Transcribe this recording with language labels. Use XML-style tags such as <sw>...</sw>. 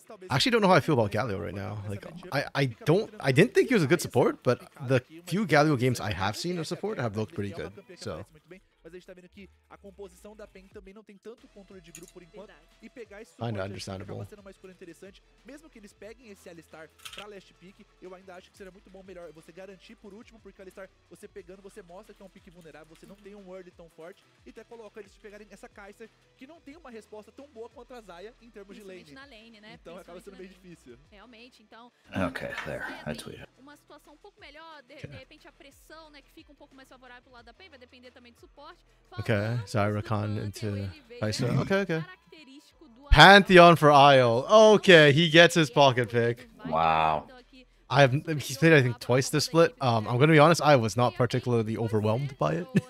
<en>I actually don't know how I feel about Galio right now. Like I didn't think he was a good support, but the few Galio games I have seen of support have looked pretty good. So</en> <pt>mas a gente tá vendo que a composição da PEN também não tem tanto controle de grupo por enquanto, e pegar esse suporte acaba sendo uma escolha interessante, mesmo que eles peguem esse Alistar pra last pick, eu ainda acho que seria muito bom, melhor você garantir por último, porque o Alistar, você pegando, você mostra que é um pick vulnerável, você não tem um early tão forte, e até coloca eles pegarem essa Kai'Sa, que não tem uma resposta tão boa contra a Zaya em termos de lane. Na lane, né? Então acaba sendo meio difícil. Realmente, então...</pt> <en>Okay, there, I tweeted.</en> <pt>Uma situação um pouco melhor, de repente a pressão, né, que fica um pouco mais favorável pro lado da PEN, vai depender também do suporte.</pt> <en>Okay, Zyra Khan into Kai'Sa. Okay. Pantheon for Isle. Okay, he gets his pocket pick. Wow. He's played I think twice this split. I'm gonna be honest, I was not particularly overwhelmed by it.</en>